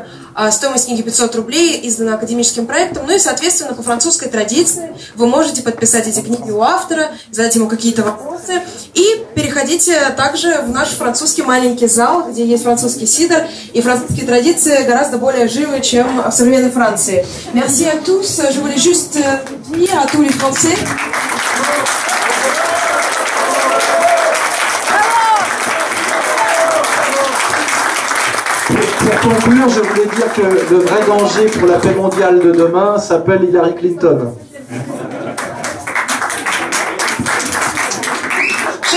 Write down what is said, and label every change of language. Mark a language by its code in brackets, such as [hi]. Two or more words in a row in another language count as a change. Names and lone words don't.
[ru] Стоимость книги 500 рублей, издана академическим проектом. Ну и, соответственно, по французской традиции вы можете подписать эти книги у автора, задать ему какие-то вопросы. И переходите также в наш французский маленький зал, где есть французский сидр. И французские традиции гораздо более живы, чем в современной Франции. [fr] Merci à tous. Je voulais juste dire à tous les Français. Pour conclure, je voulais dire que le vrai danger pour la paix mondiale de demain s'appelle Hillary Clinton.